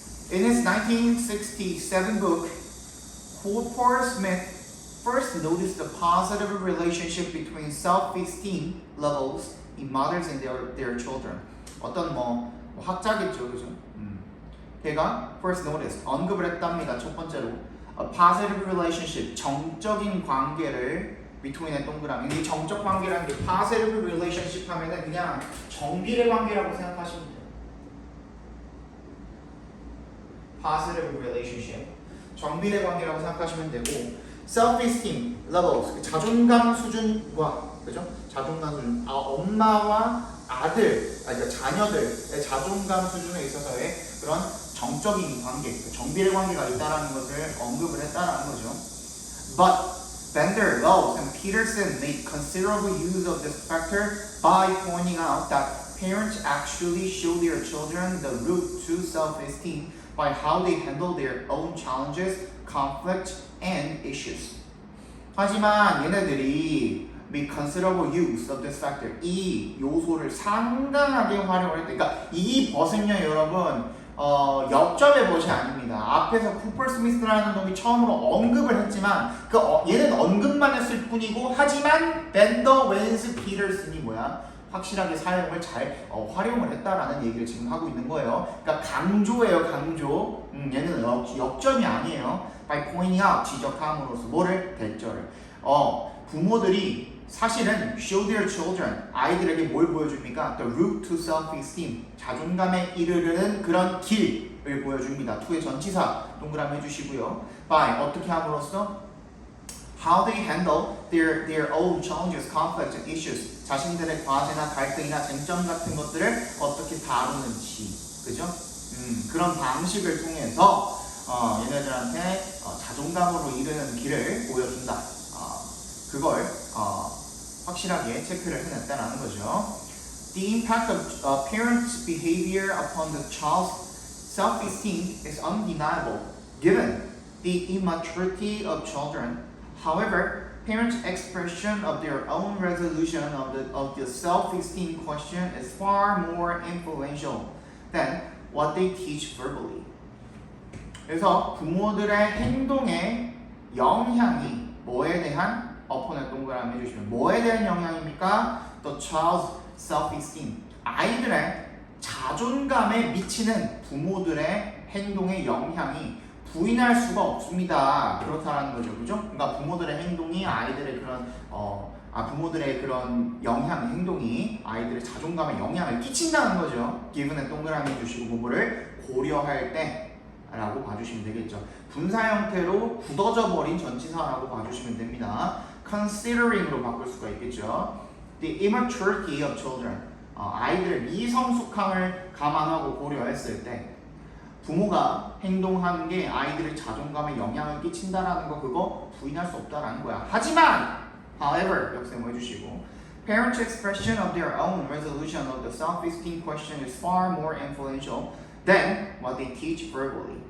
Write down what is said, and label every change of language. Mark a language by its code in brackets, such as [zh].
[en] In his 1967 book, Coldwater Smith first noticed the positive relationship between self-esteem levels in mothers and their children. [ko] 어떤 뭐 학자겠죠, 그죠? 걔가 [en] first noticed [ko] 언급을 했답니다. 첫 번째로 [en] a positive relationship [ko] 정적인 관계를 between의 동그라미. 이 정적 관계라는 게 positive relationship 하면은 그냥 정비례 관계라고 생각하시면 돼요. positive relationship 정비례 관계라고 생각하시면 되고 [en] self-esteem levels [ko] 자존감 수준과 그죠? 자존감 수준 엄마와 아들 그러니까 자녀들의 자존감 수준에 있어서의 그런 정적인 관계 정비례 관계가 있다라는 것을 언급을 했다라는 거죠. [en] But Bender, Lowes, and Peterson made considerable use of this factor by pointing out that parents actually show their children the route to self-esteem by how they handle their own challenges, conflicts, and issues. [ko] 하지만 얘네들이 [en] make considerable use of this factor [ko] 이 요소를 상당하게 활용을 했다. 그러니까 이 벗은요 여러분 역점의 벗이 아닙니다. 앞에서 쿠퍼 스미스라는 놈이 처음으로 언급을 했지만 얘는 언급만 했을 뿐이고 하지만 벤더, 웬스, 피터슨이 뭐야? 확실하게 사용을 잘 활용을 했다라는 얘기를 지금 하고 있는 거예요. 그러니까 강조예요, 강조. 얘는 역점이 아니에요. [en] By pointing out, [ko] 지적함으로써 뭐를? 대절을. 부모들이 사실은 [en] show their children, [ko] 아이들에게 뭘 보여줍니까? [en] The route to self-esteem, [ko] 자존감에 이르르는 그런 길을 보여줍니다. to의 전치사 동그라미 해주시고요. By, 어떻게 함으로써? [en] How they handle their own challenges, conflicts, and issues. [ko] 자신들의 과제나 갈등이나 쟁점 같은 것들을 어떻게 다루는지, 그죠? 그런 방식을 통해서 얘네들한테 자존감으로 이르는 길을 보여준다. 그걸 확실하게 체크를 해냈다라는 거죠. [en] The impact of parents' behavior upon the child's self-esteem is undeniable, given the immaturity of children. However, parents' expression of their own resolution of the self-esteem question is far more influential than what they teach verbally. [ko] 그래서 부모들의 행동의 영향이 뭐에 대한 upon의 동그라미 해주시면 뭐에 대한 영향입니까? [en] The child's self-esteem. [ko] 아이들의 자존감에 미치는 부모들의 행동의 영향이 부인할 수가 없습니다. 그렇다는 거죠, 그죠? 그러니까 부모들의 행동이 아이들의 그런 부모들의 그런 행동이 아이들의 자존감에 영향을 끼친다는 거죠. given의 동그라미 해주시고 뭐를 고려할 때라고 봐주시면 되겠죠. 분사 형태로 굳어져 버린 전치사라고 봐주시면 됩니다. considering으로 바꿀 수가 있겠죠. [en] The immaturity of children. [ko] 아이들의 미성숙함을 감안하고 고려했을 때 부모가 행동하는 게 아이들의 자존감에 영향을 끼친다라는 거 그거 부인할 수 없다라는 거야. 하지만 [en] however [ko] 역세모 해주시고 [en] parents' expression of their own resolution of the self-esteem question is far more influential than what they teach verbally.